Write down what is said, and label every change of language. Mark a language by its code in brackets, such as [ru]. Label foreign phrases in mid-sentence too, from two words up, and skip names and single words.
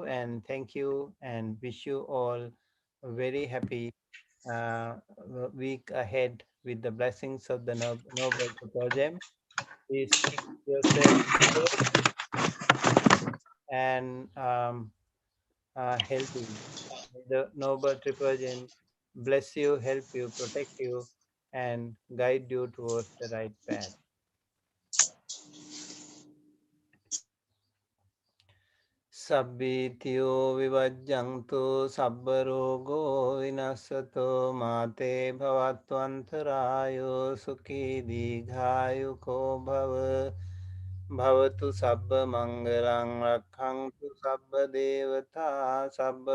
[en] And thank you, and wish you all a very happy week ahead with the blessings of the Noble Supreme. Please keep yourself safe and healthy. May the Noble Triple bless you, help you, protect you, and guide you towards the right path. [pi] Sabbitiyo vivajjantu sabbarogo vinasato mate bhavatvantarayo sukhi dighayo bhava bhavatu sabba mangalang rakhantu sabba devata sabba